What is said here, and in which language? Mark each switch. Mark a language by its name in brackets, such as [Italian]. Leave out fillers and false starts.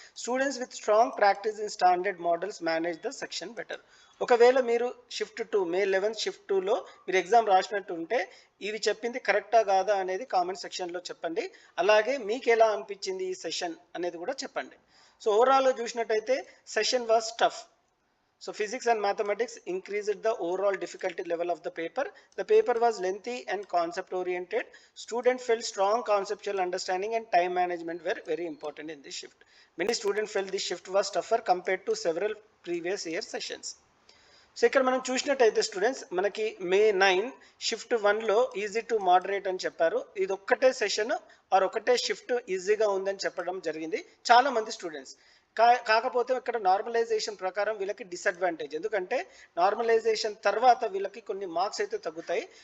[English] Students with strong practice in standard models manage the section better. [Telugu] ఒకవేళ మీరు shift 2 మే 11 shift 2లో మీరు exam రాసినట్టు ఉంటే ఇవి చెప్పింది కరెక్టా కాదా అనేది కామెంట్ సెక్షన్లో చెప్పండి. అలాగే మీకు ఎలా అనిపించింది ఈ సెషన్ అనేది కూడా చెప్పండి. సో ఓవరాల్గా చూసినట్టయితే [English] Session was tough. So physics and mathematics increased the overall difficulty level of the paper. The paper was lengthy and concept oriented. Students felt strong conceptual understanding and time management were very important in this shift. Many students felt this shift was tougher compared to several previous year sessions. [Telugu] So ఇక్కడ మనం చూసినట్టయితే students, మనకి మే 9 shift 1లో easy to moderate అని చెప్పారు. ఇది ఒక్కటే session are ఒకటే shift ఈజీగా ఉందని చెప్పడం జరిగింది చాలా మంది స్టూడెంట్స్. కాకపోతే ఇక్కడ నార్మలైజేషన్ ప్రకారం వీళ్ళకి డిసడ్వాంటేజ్, ఎందుకంటే నార్మలైజేషన్ తర్వాత వీళ్ళకి కొన్ని మార్క్స్ అయితే తగ్గుతాయి.